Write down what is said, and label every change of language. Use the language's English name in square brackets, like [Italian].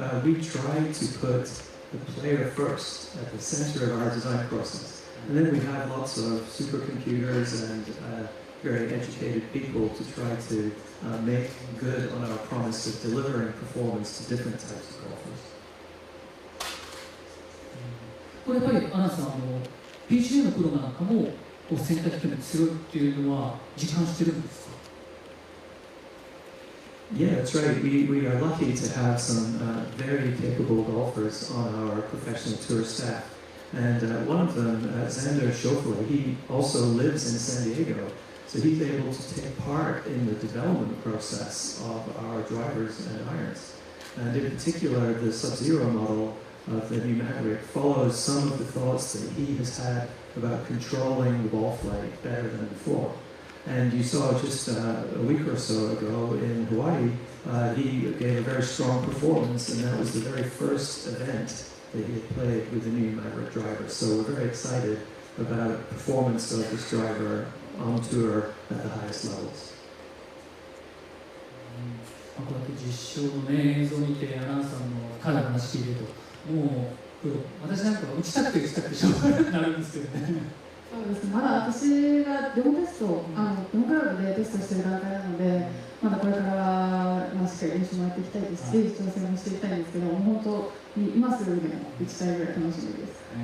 [English] We try to put the player first at the center of our design process. And then we have lots of supercomputers and very educated people to try to make good on our promise of delivering performance to different types of golfers. [Japanese] これやっぱりアナさんPGA のプロなんかも選択肢に強いっていうのは実感してるんですか？ [English] Yeah, that's right. We are lucky to have some very capable golfers on our professional tour staff. And one of them, Xander Schofler, he also lives in San Diego. So he's able to take part in the development process of our drivers and irons. And in particular, the Sub-Zero model of the new Maverick follows some of the thoughts that he has had about controlling the ball flight better than before. And you saw just a week or so ago in Hawaii, he gave a very strong performance, and that was the very first event that he had played with the new Maverick driver. So we're very excited about the performance of this driver on tour at the highest levels. [Japanese] こうやって実証の、ね、映像を見てアナウンサーの彼の話聞いてるともう私なんかは打ちたくて打ちたくてしょうがなくなるんですよね。そうですね、まだ私がデモテスト、デモクラブでテストしている段階なので、まだこれから、しっかり練習もやっていきたいですし、挑戦もしていきたいんですけど、本当に今すぐでも打ちたいぐらい楽しみです。